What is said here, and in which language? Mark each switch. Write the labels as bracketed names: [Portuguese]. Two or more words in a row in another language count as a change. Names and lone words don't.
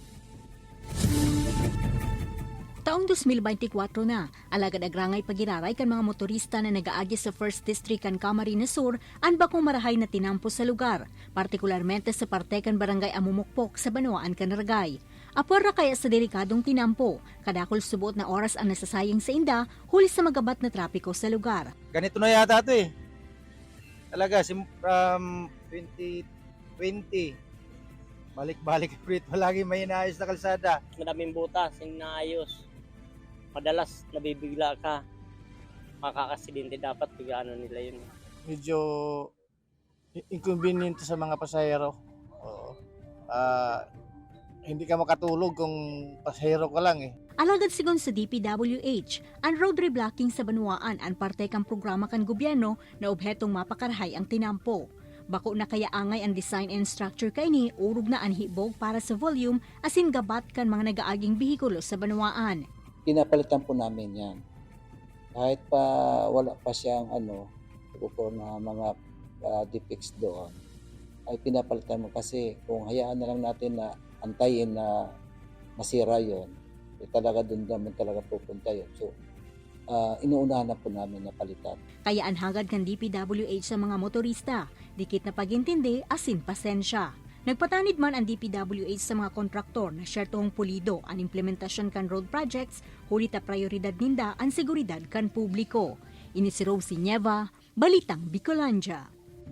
[Bikol] Taong 2024 na, alagad agrangay pagiraray kan mga motorista na nagaagi sa 1st District kan Camarines Sur ang bakong marahay na tinampo sa lugar, partikularmente sa parte kan barangay Amumukpok sa Banwaan kan Ragay. Apor kaya sa delikadong tinampo, kadakol subot na oras ang nasasayang sa inda huli sa magabat na trapiko sa lugar. [Filipino] Ganito na yata ito eh. Talaga, from 2020, balik-balik ulit. Palagi may inaayos na kalsada. Madaming butas, inaayos. Madalas nabibigla ka. Makakasidente dapat bigano nila yun. Medyo inconvenient sa mga pasahero. Oo. Hindi ka makatulog kung pasahero ka lang eh. [Bikol] Alagad sigon sa DPWH, ang [English] road reblocking [Bikol] sa Banwaan ang parte kang programa kan gobyerno na obhetong mapakarahay ang tinampo. Bako na kaya angay ang [English] design and structure [Bikol] kaini urog na ang hibog para sa volume asin gabat kan mga nagaaging bihikulo sa Banwaan. [Filipino] Pinapalitan po namin yan. Kahit pa wala pa siyang upo na mga defects doon, ay pinapalitan mo kasi kung hayaan na lang natin na antayin na masira yon, talaga doon naman talaga pupunta yun. So, inuunahan na po namin na palitan. [Bikol] Kaya ang hagad kan DPWH sa mga motorista, dikit na pagintindi asin pasensya. Nagpatanid man ang DPWH sa mga kontraktor na syertong pulido ang implementasyon kan [English] road projects, [Bikol] huli ta prioridad ninda ang seguridad kan publiko. Ini si Rosie Nieva, Balitang Bicolandia.